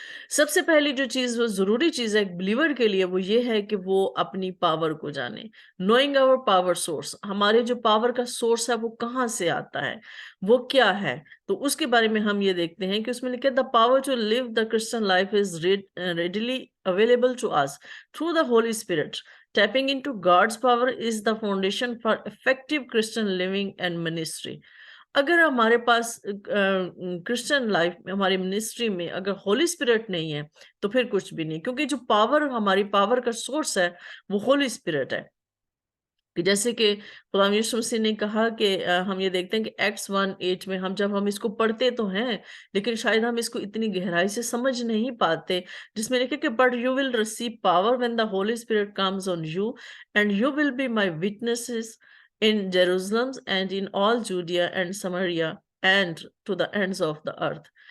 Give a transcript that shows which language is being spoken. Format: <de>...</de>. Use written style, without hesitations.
<ur>سب سے پہلی جو چیز، وہ ضروری چیز ہے ایک بلیور کے لیے، وہ یہ ہے کہ وہ اپنی پاور کو جانے۔</ur> <en>knowing our power source,</en> <ur>ہمارے جو پاور کا سورس ہے وہ کہاں سے آتا ہے، وہ کیا ہے۔ تو اس کے بارے میں ہم یہ دیکھتے ہیں کہ اس میں لکھا ہے</ur> <en>the power to live the Christian life is readily available to us through the Holy Spirit. Tapping into God's power is the foundation for effective Christian living and ministry.</en> <ur>اگر ہمارے پاس کرسچن لائف میں، ہماری ministry میں اگر Holi spirit نہیں ہے تو پھر کچھ بھی نہیں، کیونکہ جو پاور، ہماری پاور کا سورس ہے وہ ہولی اسپرٹ ہے۔ کہ جیسے کہ خدا یسوع مسیح نے کہا کہ ہم یہ دیکھتے ہیں کہ ایکٹس 1:8 میں جب ہم اس کو پڑھتے تو ہیں، لیکن شاید ہم اس کو اتنی گہرائی سے سمجھ نہیں پاتے، جس میں لکھے کہ</ur> <en>But you will receive power when the Holy Spirit comes on you and you will be my witnesses in Jerusalem and in all Judea and Samaria and to the ends of the earth.</en>